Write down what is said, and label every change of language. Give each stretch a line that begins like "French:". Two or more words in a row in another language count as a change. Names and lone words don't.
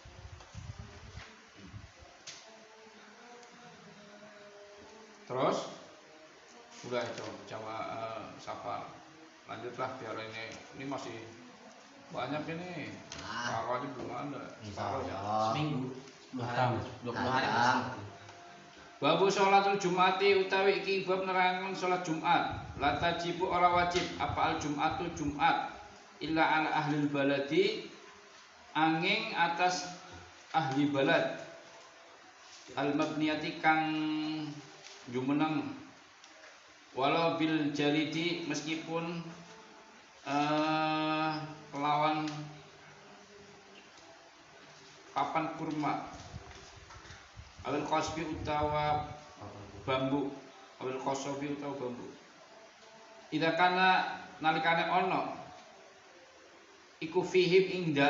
Indonesian: Terus udah itu safar. Lanjutlah biar ini masih banyak ini. Kalau aja belum ada. Separuh ya. Seminggu 10 hari 20 hari
Arabic: باب صلاة الجمعة
Javanese: utawi iki bab nerangaken salat Jumat.
Arabic: لا تجب
Javanese: ora wajib apa
Arabic: الجمعة جمعة إلا على أهل بلد
Javanese: angin atas
Arabic: أهل البلد المبنية
Javanese: kang jumeneng
Arabic: ولو بالجليد meskipun
Javanese: lawan papan kurma
Arabic: أو القصب
Javanese: utawa bambu
Arabic: أو القصب
Javanese: utawa bambu
Arabic: إذا كان
Javanese: nalikane ono iku fihim